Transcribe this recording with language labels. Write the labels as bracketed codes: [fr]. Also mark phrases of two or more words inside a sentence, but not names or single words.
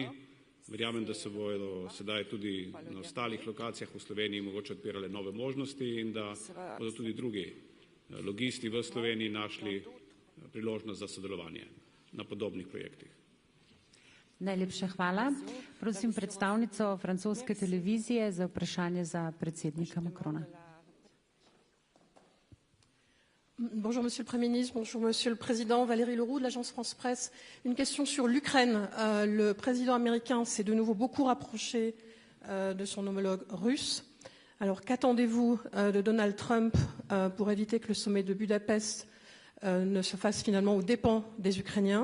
[sl] Verjamem, da se bodo sedaj tudi na ostalih lokacijah v Sloveniji mogoče odpirale nove možnosti in da bodo tudi drugi logisti v Sloveniji našli priložnost za sodelovanje na podobnih projektih. Najlepša hvala. Prosim predstavnico francoske televizije za vprašanje za predsednika Macrona. [fr] Bonjour Monsieur le Premier ministre, bonjour Monsieur le Président. Valérie Leroux de l'agence France Presse. Une question sur l'Ukraine. Le président américain s'est de nouveau beaucoup rapproché de son homologue russe. Alors qu'attendez-vous de Donald Trump pour éviter que le sommet de Budapest ne se fasse finalement aux dépens des Ukrainiens?